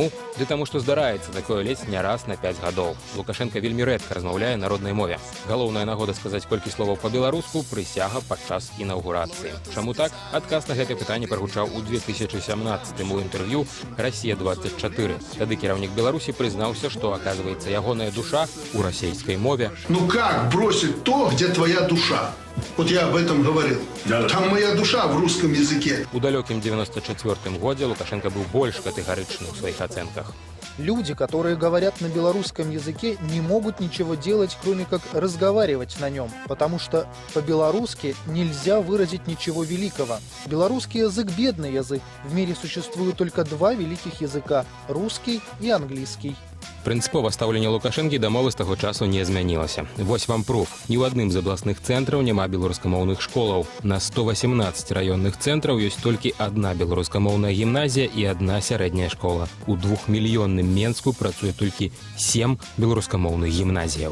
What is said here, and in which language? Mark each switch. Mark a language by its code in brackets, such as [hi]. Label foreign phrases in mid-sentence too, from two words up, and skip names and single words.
[be] Ды таму, што здараецца такое ледзь не раз на 5 гадоў. Лукашенко вельмі рэдка размаўляе на роднай мове. Галоўная нагода сказаць колькі словаў па-беларуску – прысяга падчас інаўгурацыі. Чаму так? Адказ на гэтае пытанне прагучаў у 2017-м у інтэрв'ю «Расія-24». Тады кіраўнік Беларусі прызнаўся, што, аказваецца, ягоная душа у расейскай мове. [ru] Ну как бросить то, где твоя душа? Вот я об этом говорил. Там моя душа в русском языке. [be] У далёкім 94-м годзе Лукашенко быў больш катэгарычны ў сваіх ацэнках. [ru] Люди, которые говорят на белорусском языке, не могут ничего делать, кроме как разговаривать на нем, потому что по-белорусски нельзя выразить ничего великого. Белорусский язык – бедный язык. В мире существует только два великих языка – русский и английский. [be] Прынцыпова стаўленне Лукашэнкі да мовы з таго часу не змянілася. Вось вам пруф. Ні ў адным з абласных цэнтраў няма беларускамоўных школаў. На 118 раённых цэнтраў ёсць толькі адна беларускамоўная гімназія і адна сярэдняя школа. У 2-мільённым Менску працуе толькі 7 беларускамоўных гімназіяў.